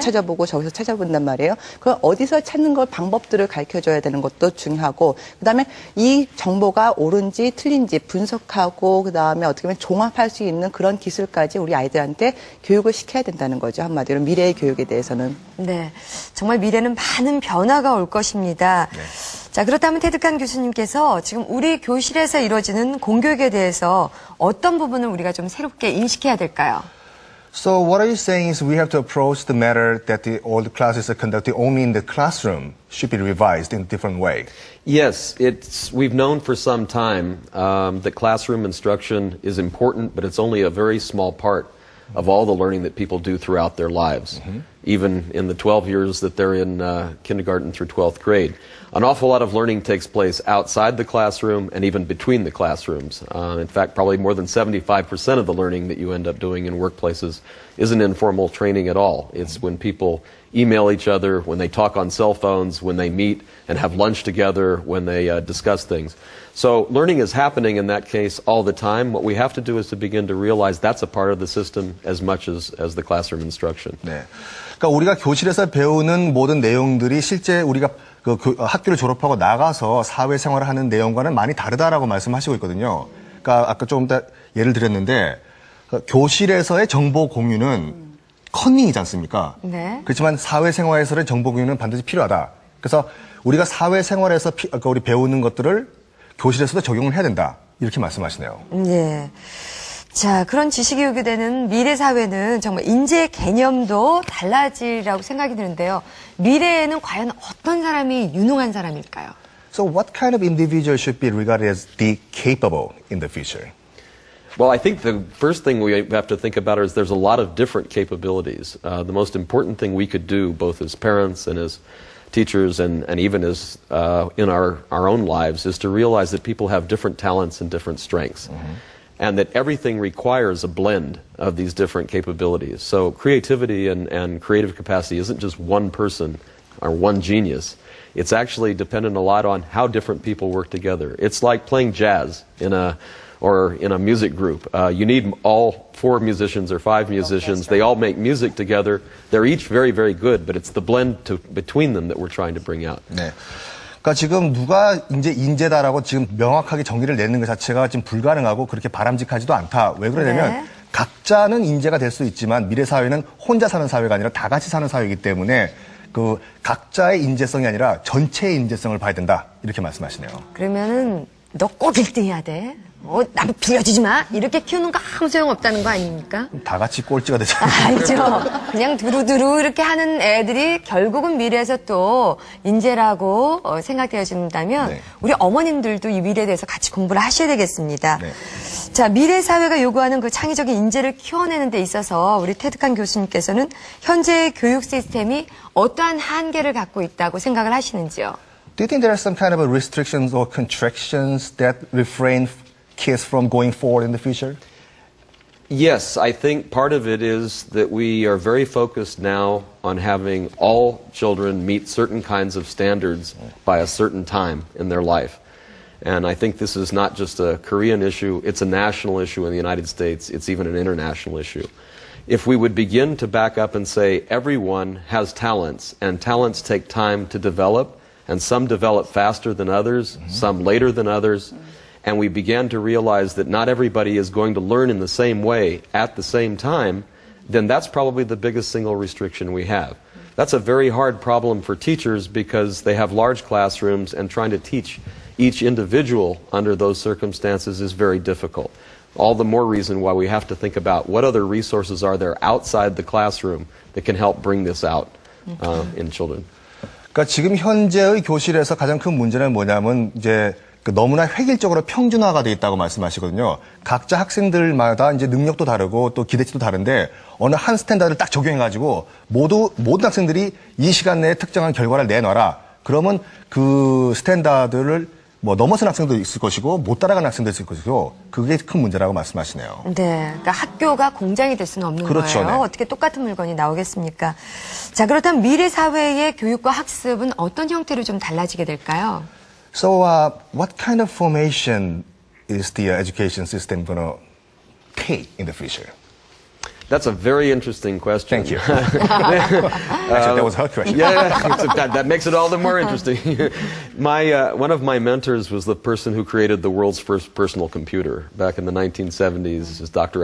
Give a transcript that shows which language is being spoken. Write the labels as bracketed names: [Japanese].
[Korean] 찾아보고 저기서 찾아본단 말이에요. 그럼 어디서 찾는 걸 방법들을 가르쳐줘야 되는 것도 중요하고 그다음에 이 정보가 옳은지 틀린지 분석하고 그다음에 어떻게 보면 종합할 수 있는 그런 기술까지 우리 아이들한테 교육을 시켜야 된다는 거죠. 한마디로 미래의 교육에 대해서는. 네. 정말 미래는 많은 변화가 올 것입니다. 네. 자, 그렇다면 테드칸 교수님께서 지금 우리 교실에서 이루어지는 공교육에 대해서 어떤 부분을 우리가 좀 새롭게 인식해야 될까요? [English] So what are you saying is we have to approach the matter that all the classes are conducted only in the classroom should be revised in a different way. Yes, we've known for some time that classroom instruction is important, but it's only a very small part of all the learning that people do throughout their lives, even in the 12 years that they're in kindergarten through 12th grade. An awful lot of learning takes place outside the classroom and even between the classrooms. In fact, probably more than 75% of the learning that you end up doing in workplaces isn't informal training at all. It's when people email each other, when they talk on cell phones, when they meet and have lunch together, when they discuss things. So learning is happening in that case all the time. What we have to do is to begin to realize that's a part of the system as much as the classroom instruction. [Korean] 네. 그러니까 우리가 교실에서 배우는 모든 내용들이 실제 우리가 학교를 졸업하고 나가서 사회생활을 하는 내용과는 많이 다르다라고 말씀하시고 있거든요. 그러니까 아까 조금 더 예를 드렸는데 교실에서의 정보 공유는 커닝이지 않습니까? 네. 그렇지만 사회생활에서의 정보 공유는 반드시 필요하다. 그래서 우리가 사회생활에서 우리 배우는 것들을 교실에서도 적용을 해야 된다. 이렇게 말씀하시네요. 네. 자, 그런 지식이 요구되는 미래 사회는 정말 인재 개념도 달라지라고 생각이 드는데요. 미래에는 과연 어떤 사람이 유능한 사람일까요? [English] So what kind of individual should be regarded as the capable in the future? Well, I think the first thing we have to think about is there's a lot of different capabilities. The most important thing we could do, both as parents and as teachers and even as in our own lives, is to realize that people have different talents and different strengths. And that everything requires a blend of these different capabilities. So creativity and creative capacity isn't just one person or one genius. It's actually dependent a lot on how different people work together. It's like playing jazz in a music group. You need all 4 musicians or 5 musicians. They all make music together. They're each very, very good, but it's the blend between them that we're trying to bring out. [Korean] 네. 그러니까 지금 누가 이제 인재다라고 지금 명확하게 정의를 내는 것 자체가 지금 불가능하고 그렇게 바람직하지도 않다. 왜 그러냐면 네. 각자는 인재가 될 수 있지만 미래 사회는 혼자 사는 사회가 아니라 다 같이 사는 사회이기 때문에 그 각자의 인재성이 아니라 전체의 인재성을 봐야 된다. 이렇게 말씀하시네요. 그러면은 너 꼭 1등 해야 돼. 남 빌려주지 마. 이렇게 키우는 거 아무 소용없다는 거 아닙니까? 다 같이 꼴찌가 되잖아요. 알죠. 그냥 두루두루 이렇게 하는 애들이 결국은 미래에서 또 인재라고 생각되어진다면 네. 우리 어머님들도 이 미래에 대해서 같이 공부를 하셔야 되겠습니다. 네. 자, 미래 사회가 요구하는 그 창의적인 인재를 키워내는 데 있어서 우리 테드칸 교수님께서는 현재의 교육 시스템이 어떠한 한계를 갖고 있다고 생각을 하시는지요? [English] Do you think there are some kind of restrictions or contractions that refrain kids from going forward in the future? Yes, I think part of it is that we are very focused now on having all children meet certain kinds of standards by a certain time in their life. And I think this is not just a Korean issue, it's a national issue in the United States, it's even an international issue. If we would begin to back up and say everyone has talents, and talents take time to develop, and some develop faster than others, some later than others, and we began to realize that not everybody is going to learn in the same way at the same time, then that's probably the biggest single restriction we have. That's a very hard problem for teachers because they have large classrooms and trying to teach each individual under those circumstances is very difficult. All the more reason why we have to think about what other resources are there outside the classroom that can help bring this out in children. [Korean] 그러니까 지금 현재의 교실에서 가장 큰 문제는 뭐냐면 이제 너무나 획일적으로 평준화가 돼 있다고 말씀하시거든요. 각자 학생들마다 이제 능력도 다르고 또 기대치도 다른데 어느 한 스탠다드를 딱 적용해가지고 모든 학생들이 이 시간 내에 특정한 결과를 내놔라. 그러면 그 스탠다드를 넘어선 학생도 있을 것이고 못 따라가는 학생도 있을 것이고 그게 큰 문제라고 말씀하시네요. 네, 그러니까 학교가 공장이 될 수는 없는 그렇죠, 거예요. 네. 어떻게 똑같은 물건이 나오겠습니까? 자, 그렇다면 미래 사회의 교육과 학습은 어떤 형태로 좀 달라지게 될까요? [English] So, what kind of formation is the education system going to take in the future? That's a very interesting question. Thank you. Actually, that was her question. That makes it all the more interesting. One of my mentors was the person who created the world's first personal computer back in the 1970s. This is Dr.